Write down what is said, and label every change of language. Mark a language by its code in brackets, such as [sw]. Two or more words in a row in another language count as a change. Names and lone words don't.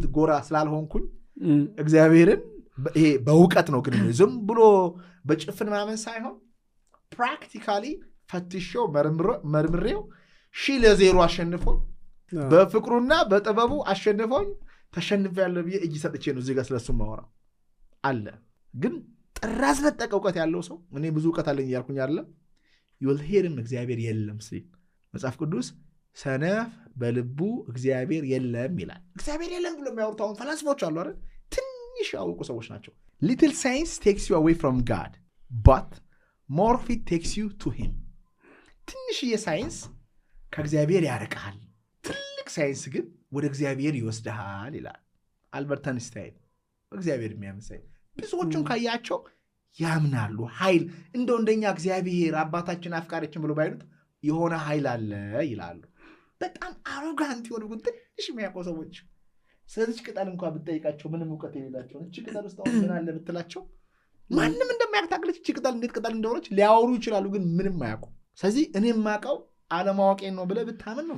[am] ጎራ ስላልሆንኩኝ እግዚአብሔርን ይሄ በእውቀት ነው ግን ዝም ብሎ በጭፍን ማመን ሳይሆን ፕራክቲካሊ ፈትሼው መርምሬው 0-0 አሸንፎኝ በፍቅሩና በጥበቡ አሸንፎኝ ተሸንፌያለሁ ብዬ እጅ ሰጥቼ ነው እዚህ ጋር ስለሱ ማወራ አለ ግን ጥራዝ ነጠቅ እውቀት ያለው ሰው እኔ ብዙ እውቀት አለኝ እያልኩኝ አይደለም [en] you'll hear him [am] እግዚአብሔር የለም ሲል መጽሐፍ ቅዱስ ሰነፍ በልቡ እግዚአብሔር የለም ይላል እግዚአብሔር የለም ብሎ የሚያወሩት ፈላስፎች አሉ አይደል ትንሽ ያውቁ ሰዎች ናቸው [en] little science takes you away from God but more of it takes you to him [am] ትንሽ የሳይንስ ከእግዚአብሔር ያርቃል ትልቅ ሳይንስ ግን ወደ እግዚአብሔር ይወስዳል ይላል አልበርት አንስታይን እግዚአብሔር የሚያምሰይ ብዙዎቹም ካያቸው ያምናሉ ኃይል እንደኛ እግዚአብሔር አባታችን አፍቃሪችን ብሎ ባይሉት የሆነ ኃይል አለ ይላሉ በጣም አሮጋንት የሆኑ ግን ትንሽ የሚያውቁ ሰዎች ስለዚህ ቅጠል እንኳን ብትጠይቃቸው ምንም ዕውቀት የሌላቸው እቺ ቅጠል ውስጥ አሁን ምን አለ ብትላቸው ማንንም እንደማያታግለች እቺ ቅጠል እንዴት ቅጠል እንደሆነች ሊያወሩ ይችላሉ ግን ምንም አያውቁ ስለዚህ እኔም ማቀው አለማወቄን ነው ብለ ብታምን ነው